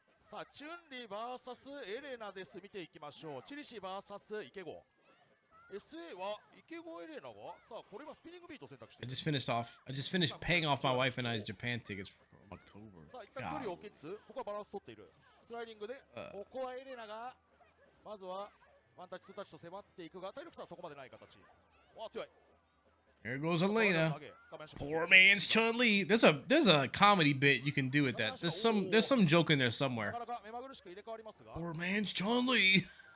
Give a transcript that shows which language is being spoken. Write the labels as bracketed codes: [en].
[ja] さあ、チュンリー VS エレナです。見ていきましょう。チリシ VS イケゴ。SA はイケゴエレナが、さあ、これはスピニングビートを選択している。 [en] I just finished paying off my wife and I's Japan tickets from October. [ja] さあ、一旦距離を置きつつ、ここはバランス取っている。スライディングで、ここはエレナが、まずはワンタッチ、ツータッチと迫っていくが、体力差はそこまでない形。わあ、強い。 [en] Here goes Elena. Poor man's Chun-Li. There's a comedy bit you can do with that. There's some joke in there somewhere. Poor man's Chun-Li.